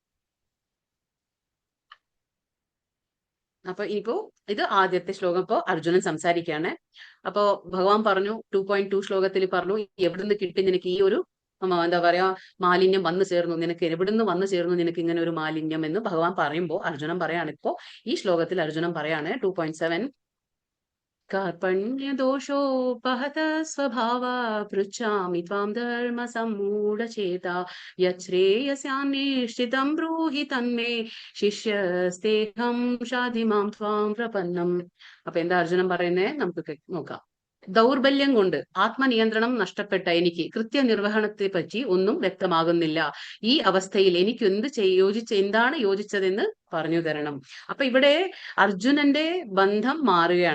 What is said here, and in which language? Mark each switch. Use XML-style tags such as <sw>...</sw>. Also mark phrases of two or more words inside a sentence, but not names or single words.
<ml>അപ്പൊ ഇപ്പോ ഇത് ആദ്യത്തെ ശ്ലോകം. ഇപ്പോ അർജുനൻ സംസാരിക്കുകയാണ്. അപ്പോ ഭഗവാൻ പറഞ്ഞു, 2.2 ശ്ലോകത്തിൽ പറഞ്ഞു, എവിടുന്ന് കിട്ടി നിനക്ക് ഈ ഒരു എന്താ പറയാ മാലിന്യം വന്നു ചേർന്നു, നിനക്ക് എവിടുന്ന് വന്നു ചേർന്നു നിനക്ക് ഇങ്ങനെ ഒരു മാലിന്യം എന്ന് ഭഗവാൻ പറയുമ്പോ അർജുനൻ പറയാണ്. ഇപ്പോ ഈ ശ്ലോകത്തിൽ അർജുനൻ പറയാണ് 2.7:</ml> <sa>कार्पण्यदोषोपहत स्वभाव पृच्छामि त्वां धर्मसम्मूढचेता यच्छ्रेयस्यान्निश्चितं ब्रूहि तन्मे शिष्यस्तेऽहं शाधि मां त्वां प्रपन्नम्.</sa> <ml>അപ്പൊ എന്താ അർജുനൻ പറയുന്നേ? നമുക്ക് നോക്കാം. ദൗർബല്യം കൊണ്ട് ആത്മനിയന്ത്രണം നഷ്ടപ്പെട്ട എനിക്ക് കൃത്യനിർവഹണത്തെ പറ്റി ഒന്നും വ്യക്തമാകുന്നില്ല. ഈ അവസ്ഥയിൽ എനിക്ക് എന്താണ് യോജിച്ചതെന്ന് പറഞ്ഞു തരണം. അപ്പൊ ഇവിടെ അർജുനന്റെ ബന്ധം മാറുകയാണ്.</ml>